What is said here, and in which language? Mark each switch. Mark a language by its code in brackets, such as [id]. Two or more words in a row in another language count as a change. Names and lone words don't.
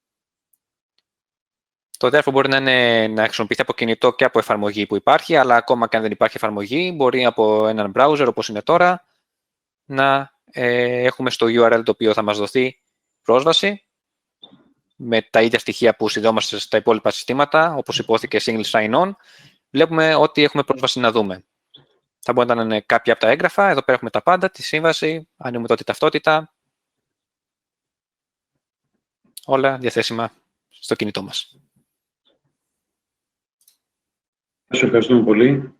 [el] Το Therefore μπορεί να χρησιμοποιηθεί από κινητό και από εφαρμογή που υπάρχει, αλλά ακόμα και αν δεν υπάρχει εφαρμογή, μπορεί από έναν browser όπως είναι τώρα να έχουμε στο URL το οποίο θα μας δοθεί πρόσβαση με τα ίδια στοιχεία που συνδεόμαστε στα υπόλοιπα συστήματα, όπως υπόθηκε [en] single sign-on, [el] βλέπουμε ότι έχουμε πρόσβαση να δούμε. Θα μπορεί να είναι κάποια από τα έγγραφα. Εδώ πέρα έχουμε τα πάντα, τη σύμβαση, ανοίγουμε τότε ταυτότητα. Όλα διαθέσιμα στο κινητό μας. Σας ευχαριστούμε πολύ.